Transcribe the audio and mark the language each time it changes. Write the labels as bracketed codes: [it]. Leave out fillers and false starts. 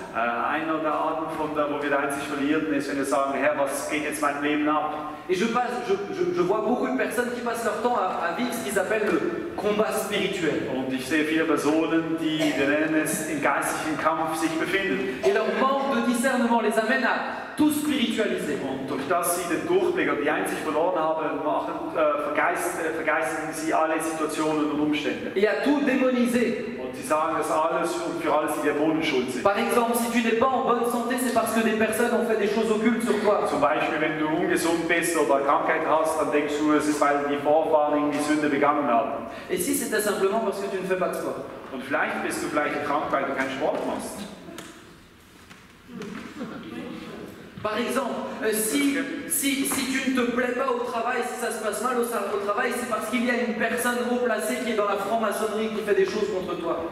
[de] Einer der Arten, wo wir die Einsicht verlieren, ist, wenn wir sagen, Herr, was geht jetzt meinem Leben ab? [fr] Et je vois beaucoup de personnes qui passent leur temps à vivre ce qu'ils appellent le combat spirituel. [de] Und ich sehe viele Personen, die, wir nennen es, im geistlichen Kampf sich befinden. [fr] Et leur manque de discernement les amène à tout spiritualiser. [de] Und durch das sie den Durchblick oder die Einsicht verloren haben, vergeistigen sie alle Situationen und Umstände. [fr] Et à tout démoniser. [de] Und sie sagen, dass alles und für alles die Dämonen schuld sind. [fr] Par exemple, si tu n'es pas en bonne santé, c'est parce que des personnes ont fait des choses occultes sur toi. [de] Zum Beispiel, wenn du ungesund bist oder Krankheit hast, dann denkst du, es ist, weil die Vorfahren irgendwie Sünde begangen haben. [fr] Et si c'était simplement parce que tu ne fais pas de sport? [de] Und vielleicht bist du krank, weil du keinen Sport machst. [fr] Par exemple, si tu ne te plais pas au travail, si ça se passe mal au travail, c'est parce qu'il y a une personne haut placée qui est dans la franc-maçonnerie qui fait des choses contre toi.